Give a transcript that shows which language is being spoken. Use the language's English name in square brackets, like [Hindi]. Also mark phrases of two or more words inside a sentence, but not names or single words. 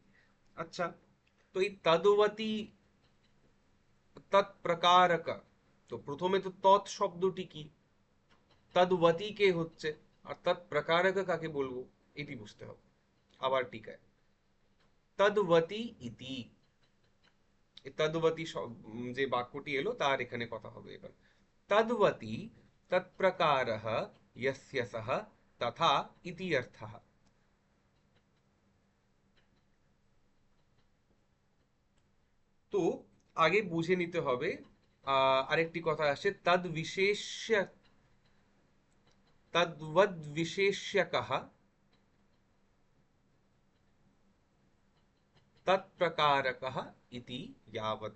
[Bangla] আচ্ছা, তো এই [Sanskrit] তদ্বতী তৎপ্রকারক, [Bangla] তো প্রথমে তো তৎ শব্দটি কি, তদ্বতী কে হচ্ছে, আর তৎপ্রকারক কাকে বলবো, এটি বুঝতে হবে। আবার টিকায় [Sanskrit] তদ্বতী ইতি, [Bangla] এই তদ্বতী যে বাক্যটি এলো তার এখানে কথা হবে এবার। [Sanskrit] তদ্বতী তৎপ্রকারঃ यस्य सः तथा इति अर्थः। [Bangla] তো আগে বুঝে নিতে হবে, আরেকটি কথা আসছে [Sanskrit] তদ বিশেষ্য, তদ্বদ বিশেষ্যকঃ তৎপ্রকারকঃ ইতি यावत्।